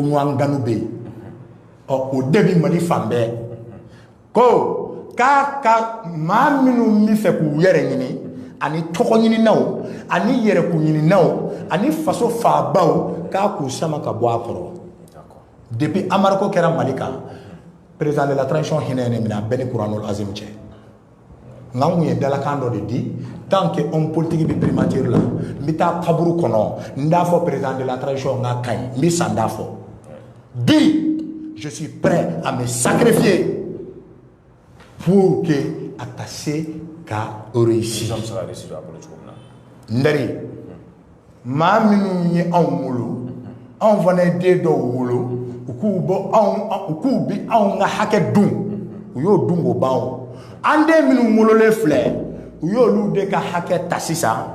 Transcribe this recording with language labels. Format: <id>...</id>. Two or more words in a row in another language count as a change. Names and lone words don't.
<bm>ɲɔgɔn ganu bɛ yen o de bɛ Mali fan bɛɛ ko k'a ka maa minnu bɛ fɛ k'u yɛrɛ ɲini ani tɔgɔ ɲininaw ani yɛrɛkun ɲininaw ani faso faabaw k'a k'u sama ka bɔ a kɔrɔ depuis Amariko kɛra Mali kan</bm> <fr>président de la transition</fr> <bm>hinɛ ye ne minɛ a bɛɛ ni Kuranul Azim cɛ nka n kun ye dalakan dɔ de di</bm> <fr>tant que homme politique</fr> <bm>bɛ primature la n bɛ taa kaburu kɔnɔ n t'a fɔ</bm> <fr>président de la transition</fr> <bm>n ka ɲi n bɛ san t'a fɔ bi</bm> <fr>je suis prêt à me sacrifier pour que</fr> <bm>a ka se ka réussir n dari maa minnu ye anw wolo anw fana ye den dɔw wolo u k'u bi anw ka hakɛ dun u y'o dun k'o ban o an den minnu wololen filɛ u y'olu de ka hakɛ ta sisan</bm>